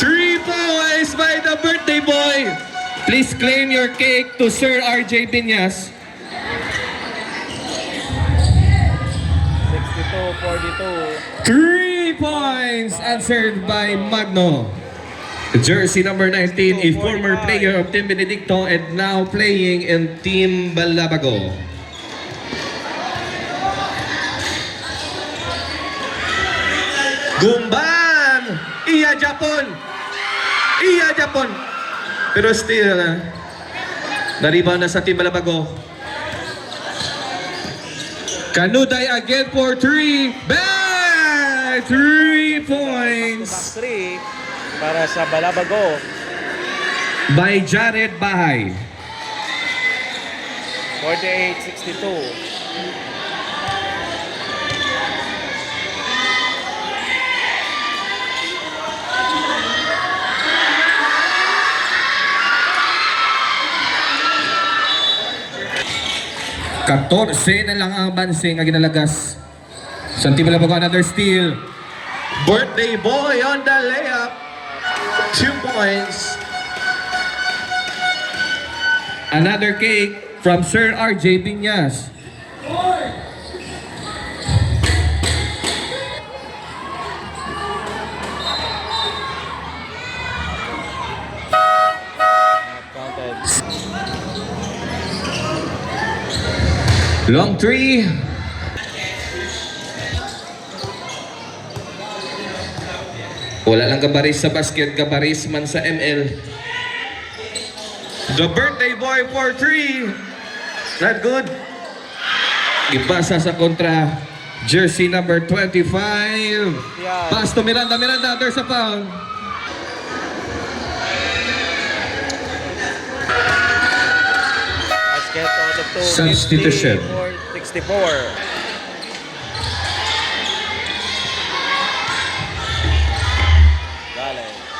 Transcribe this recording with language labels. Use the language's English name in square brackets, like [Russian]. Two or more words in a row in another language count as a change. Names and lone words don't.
[English] 3 points by the birthday boy. Please claim your cake to Sir RJ Piñas. 62-42. 3 points answered by Magno. Jersey number 19, a former player of Team Benedicto and now playing in Team Balabago. Gumban! [Hiligaynon] Iya Japon! Iya Japon! Pero still, na-rebound na sa Team Balabago. [English] Kanuday again for 3. Back! 3 points [Hiligaynon] 3 para sa Balabago. [English] by Jared Bahay. 48-62. [Hiligaynon] Na lang ang banse nga ginalagas. [English] Santi Balabago, another steal. Birthday boy on the layup. 2 points. Another cake from Sir RJ Piñas. Counted. Long 3. [Hiligaynon] Wala lang gabaris sa basket, gabaris man sa ML. [English] The birthday boy for 3. Not good. [Hiligaynon] Ipasa sa kontra [English] Jersey number [Hiligaynon] 25. [English] Yeah. Pass to Miranda. Miranda, there's a foul. Basket out of 2. Substitution. 64. Galing.